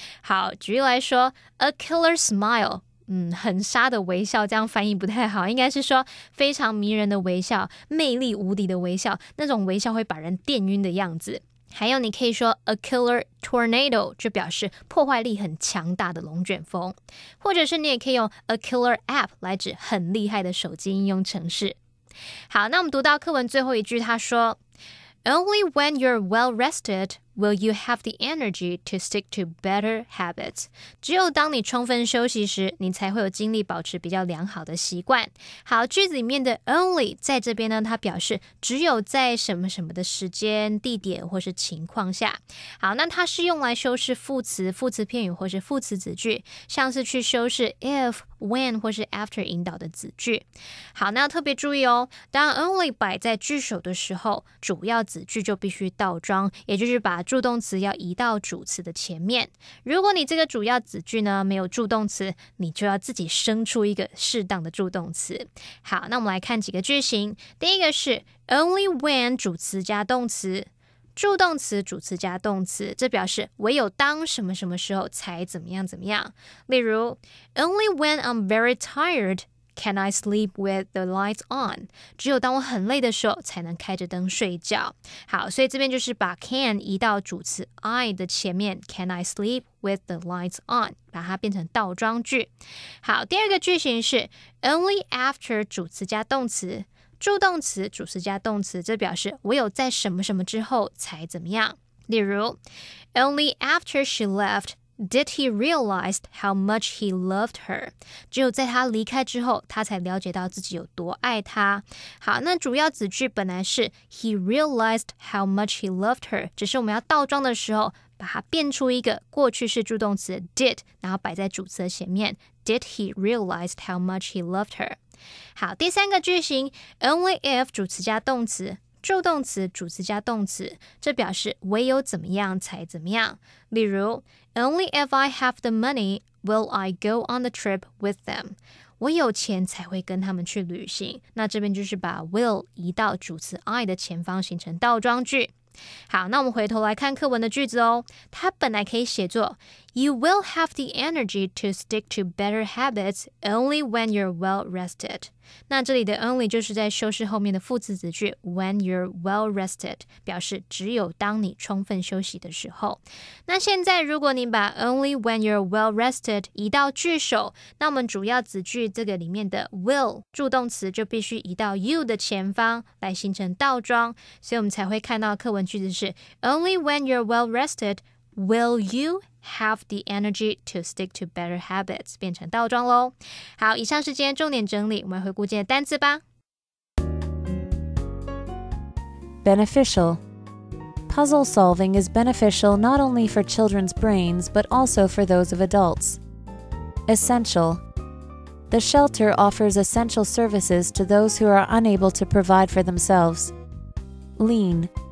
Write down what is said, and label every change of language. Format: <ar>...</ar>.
<zh>好，举例来说</zh> <en>A killer smile，</en> <zh>很杀的微笑，这样翻译不太好，应该是说非常迷人的微笑，魅力无敌的微笑，那种微笑会把人电晕的样子。还有你可以说</zh> <en>a killer tornado，</en> <zh>就表示破坏力很强大的龙卷风，或者是你也可以用</zh> <en>a killer app</en> <zh>来指很厉害的手机应用程式。好，那我们读到课文最后一句，他说</zh> <en>Only when you're well rested will you have the energy to stick to better habits.</en> <zh>只有当你充分休息时，你才会有精力保持比较良好的习惯。好，句子里面的 only 在这边呢，它表示只有在什么什么的时间、地点或是情况下。好，那它是用来修饰副词、副词片语或是副词子句，像是去修饰 if、when 或是 after 引导的子句。好，那要特别注意哦，当 only 摆在句首的时候，主要子句就必须倒装，也就是把助动词要移到主词的前面。如果你这个主要子句呢没有助动词，你就要自己生出一个适当的助动词。好，那我们来看几个句型。第一个是</zh> <en>only when</en> <zh>主词加动词，助动词主词加动词，这表示唯有当什么什么时候才怎么样怎么样。</zh> <en>例如 Only when I'm very tired can I sleep with the lights on，</en> <zh>只有当我很累的时候才能开着灯睡觉。好，所以这边就是把 can 移到主词 I 的前面，</zh> <en>Can I sleep with the lights on，</en> <zh>把它变成倒装句。好，第二个句型是</zh> <en>Only after</en> <zh>主词加动词，助动词主词加动词，这表示唯有在什么什么之后才怎么样。例如</zh> <en>Only after she left did he realize how much he loved her，</en> <zh>只有在他离开之后，他才了解到自己有多爱她。好，那主要子句本来是</zh> <en>he realized how much he loved her，</en> <zh>只是我们要倒装的时候把它变出一个过去式助动词 did， 然后摆在主词的前面。</zh> <en>Did he realize how much he loved her？</en> <zh>好，第三个句型</zh> <en>only if</en> <zh>主词加动词，助动词主词加动词，这表示唯有怎么样才怎么样。</zh> <en>例如 only if I have the money will I go on the trip with them。</en> <zh>我有钱才会跟他们去旅行。那这边就是把 will 移到主词 I 的前方，形成倒装句。好，那我们回头来看课文的句子哦。</zh> <en>它本来可以写作 You will have the energy to stick to better habits only when you're well rested。</en> <zh>那这里的 only 就是在修饰后面的副词子句</zh> <en>when you're well rested，</en> <zh>表示只有当你充分休息的时候。那现在如果你把</zh> <en>only when you're well rested</en> <zh>移到句首，那我们主要子句这个里面的 will 助动词就必须移到 you 的前方来形成倒装，所以我们才会看到课文句子是</zh> <en>only when you're well rested will you have the energy to stick to better habits，</en> <zh>变成倒装咯。好，以上是今天重点整理，我们回顾今天的单字吧。</zh> <en>Beneficial. Puzzle solving is beneficial not only for children's brains but also for those of adults. Essential. The shelter offers essential services to those who are unable to provide for themselves. Lean.</en>